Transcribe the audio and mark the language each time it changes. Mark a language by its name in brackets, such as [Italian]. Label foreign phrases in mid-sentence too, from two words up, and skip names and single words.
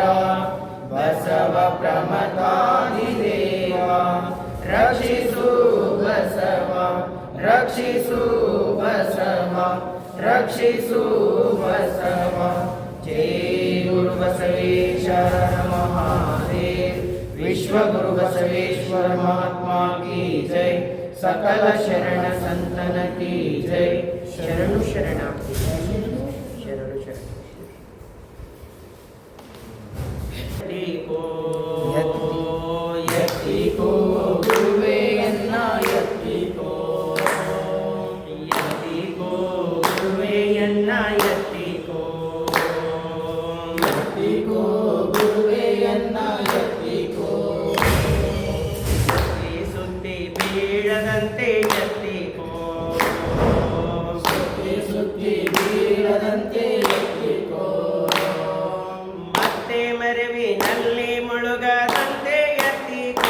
[Kannada] ಬಸವ ಪ್ರಮಥಾಧಿದೇವ ರಕ್ಷಿಸು ಬಸವ ರಕ್ಷಿಸು ಬಸವ ರಕ್ಷಿಸು ಬಸವ [Hindi] जय गुरु बसवेश्वर महादेव विश्व गुरु बसवेश्वर महात्मा की जय सकल शरण संतन की जय [Kannada] ಶರಣು ಶರಣಾರ್ಥಿ ಶರಣು ಎತ್ತಿಕೋ ಗುರುವೇ ಎನ್ನ ಎತ್ತಿಕೋ ಗುರುವೇ ಎನ್ನ ಎತ್ತಿಕೋ ಎತ್ತಿಕೋ ಗುರುವೇ ಎನ್ನ ಎತ್ತಿಕೋ ಸುತ್ತಿ ಬೀಳದಂತೆ ಎತ್ತಿಕೋ ಸುತ್ತಿ ಬೀಳದಂತೆ ಯತ್ತಿಕೋ ಮತ್ತೆ ಮರವಿನಲ್ಲಿ ಮುಳುಗದಂತೆ ಎತ್ತಿಕೋ